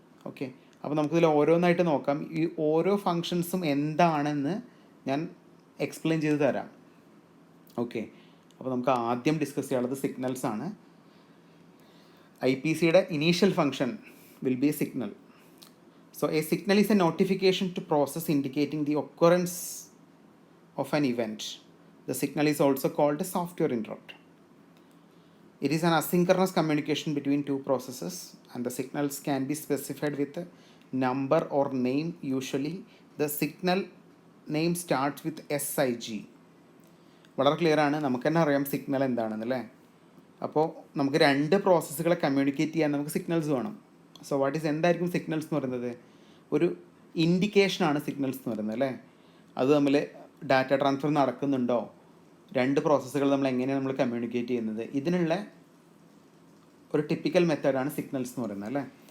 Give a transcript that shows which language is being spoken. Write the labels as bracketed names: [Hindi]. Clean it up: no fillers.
[Malayalam] Okay, അപ്പോൾ നമുക്കിതിൽ ഓരോന്നായിട്ട് നോക്കാം. ഈ ഓരോ ഫങ്ഷൻസും എന്താണെന്ന് ഞാൻ എക്സ്പ്ലെയിൻ ചെയ്ത് തരാം. ഓക്കെ, അപ്പോൾ നമുക്ക് ആദ്യം ഡിസ്കസ് ചെയ്യാനുള്ളത് സിഗ്നൽസ് ആണ്. IPC യുടെ [English] Initial function will be a signal. So a signal is a notification to process indicating the occurrence of an event. The signal is also called a software interrupt. It is an asynchronous communication between two processes, and the signals can be specified with a number or name. Usually the signal name starts with SIG. [Malayalam] വളരെ clear ആണ്, നമുക്ക് തന്നെ അറിയാം signal എന്താണെന്നല്ലേ. അപ്പോൾ നമുക്ക് 2 പ്രോസസ്സുകളെ communicate ചെയ്യാൻ നമുക്ക് സിഗ്നൽസ് വേണം. സോ എന്തായിരിക്കും സിഗ്നൽസ് എന്ന് പറയുന്നത്? ഒരു ഇൻഡിക്കേഷനാണ് സിഗ്നൽസ് എന്ന് പറയുന്നത് അല്ലേ. അത് തമ്മിൽ ഡാറ്റ ട്രാൻസ്ഫർ നടക്കുന്നുണ്ടോ, 2 പ്രോസസ്സുകൾ നമ്മൾ എങ്ങനെയാണ് നമ്മൾ കമ്മ്യൂണിക്കേറ്റ് ചെയ്യുന്നത്, ഇതിനുള്ള ഒരു ടിപ്പിക്കൽ മെത്തേഡാണ് സിഗ്നൽസ് എന്ന് പറയുന്നത് അല്ലേ.